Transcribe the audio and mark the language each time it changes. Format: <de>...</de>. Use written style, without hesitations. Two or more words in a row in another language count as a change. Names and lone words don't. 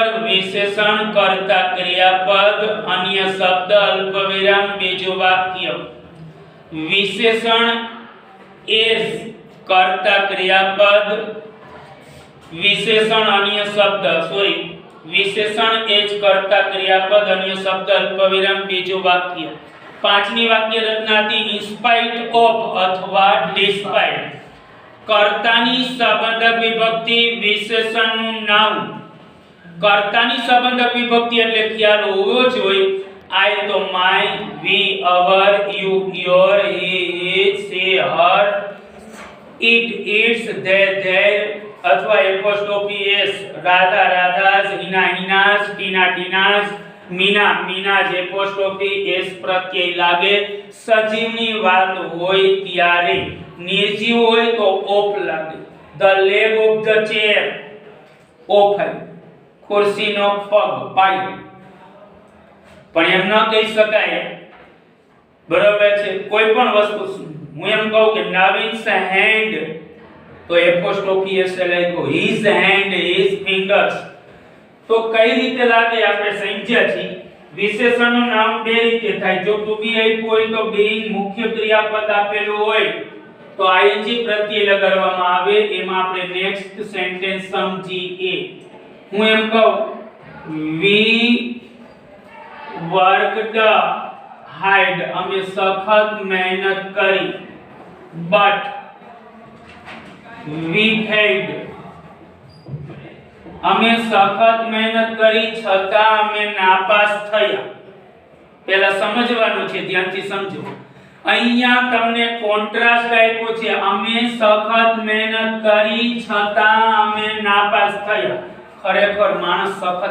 <gu>વિશેષણ કર્તા ક્રિયાપદ અન્ય શબ્દ અલ્પવિરામ બીજું વાક્ય વિશેષણ is કર્તા ક્રિયાપદ વિશેષણ અન્ય શબ્દ વિશેષણ એજ કર્તા ક્રિયાપદ અન્ય શબ્દ અલ્પવિરામ બીજું વાક્ય પાંચમી વાક્ય રચના હતી</gu> <en>in spite of</en> <gu>અથવા despite કર્તાની સંબંધક વિભક્તિ વિશેષણનું નામ કર્તાની સંબંધક વિભક્તિ એટલે ખ્યાલ હોવો જોઈએ I તો</gu> <en>my we our you your he his she her it its they their</en> <gu>અથવા</gu> <en>apostrophe s</en> <gu>રાધા રાધાસ હિના હિનાસ ટીના ટીનાસ મીના મીનાસ</gu> <en>apostrophe s</en> <gu>પ્રત્યય લાગે સજીવની વાત હોય ત્યારે નિર્જીવ હોય તો ઓફ લાગે</gu> <en>the leg of the chair</en> <gu>ઓફ ખુરશીનો પગ પાય પણ એમ ન કહી શકાય બરાબર છે કોઈ પણ વસ્તુ હું એમ કહું કે નવીન's hand તો</gu> <en>apostrophe s</en> <gu>લખ્યો</gu> <en>his hand his fingers</en> <gu>તો કઈ રીતે લાગે આપણે સમજ્યા છીએ વિશેષણનું નામ બે રીતે થાય જો</gu> <en>to be</en> <gu>આપ્યું હોય તો being મુખ્ય ક્રિયાપદ આપેલું હોય તો ing પ્રત્યય લગાડવામાં આવે એમાં આપણે</gu> <en>next sentence</en> <gu>સમજીએ હું એમ કહું we</gu> <en>worked hard</en> <gu>અમે સખત મહેનત કરી</gu> <en>but we failed</en> <gu>અમે સખત મહેનત કરી છતાં અમે નાપાસ થયા પહેલા સમજવાનું છે ધ્યાનથી સમજો અહીંયા તમને કોન્ટ્રાસ્ટ આપ્યો છે અમે સખત મહેનત કરી છતાં અમે નાપાસ થયા ખરેખર માણસ સખત</gu>